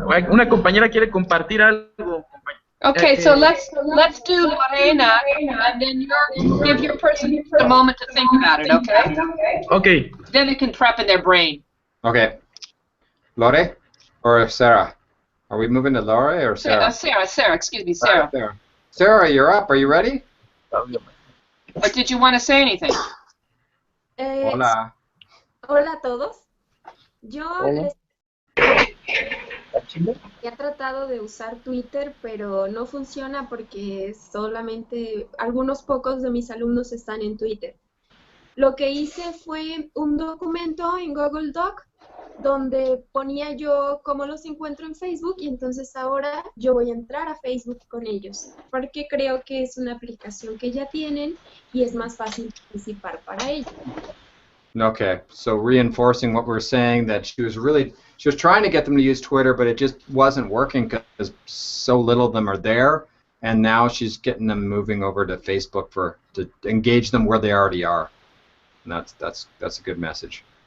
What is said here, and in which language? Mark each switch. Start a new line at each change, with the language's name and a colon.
Spanish: Una compañera quiere compartir algo.
English: Okay, so let's do Lorena, and then give your person a moment to think about it, okay? Okay. Then they can prep in their brain. Okay. Lore or Sarah? Are we moving to Lore or Sarah? Sarah, excuse me, Sarah. Sarah, you're up. Are you ready? Or did you want to say anything?
Spanish: Hola. Hola a todos. Yo he tratado de usar Twitter, pero no funciona porque solamente algunos pocos de mis alumnos están en Twitter. Lo que hice fue un documento en Google Doc donde ponía yo cómo los encuentro en Facebook, y entonces ahora yo voy a entrar a Facebook con ellos, porque creo que es una aplicación que ya tienen y es más fácil participar para ellos.
English: Okay, so reinforcing what we're saying, that she was trying to get them to use Twitter, but it just wasn't working because so little of them are there, and now she's getting them moving over to Facebook to engage them where they already are. And that's a good message.